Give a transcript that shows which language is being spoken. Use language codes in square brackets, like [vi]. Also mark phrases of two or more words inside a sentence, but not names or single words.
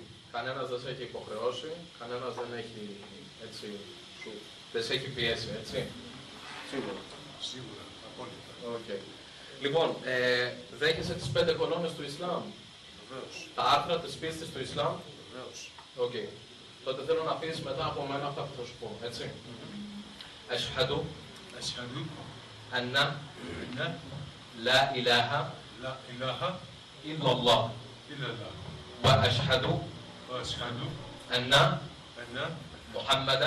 [el] Κανένας δεν σε έχει υποχρεώσει, κανένας δεν έχει, έτσι, δεν σε έχει πιέσει, έτσι. Σίγουρα. Σίγουρα, απόλυτα. Okay. Λοιπόν, δέχεσαι τις 5 κολόνες του Ισλάμ. Βεβαίως. Τα άρθρα της πίστης του Ισλάμ. Βεβαίως. Οκ. Τότε θέλω να πεις μετά από μένα αυτά που θα σου πω, έτσι. [ar] أشهد. أشهد. أن. لا إله. لا إله. إلا الله. إلا الله. وأشهد. وأشهد. أن. محمدا.